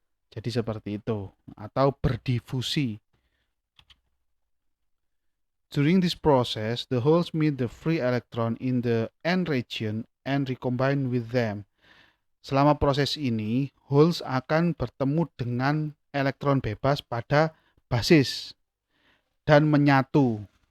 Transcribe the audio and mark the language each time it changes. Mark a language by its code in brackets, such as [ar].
[id] Jadi seperti itu atau berdifusi. [en] During this process, the holes meet the free electron in the N region and recombine with them. [id] Selama proses ini, holes akan bertemu dengan elektron bebas pada basis dan menyatu.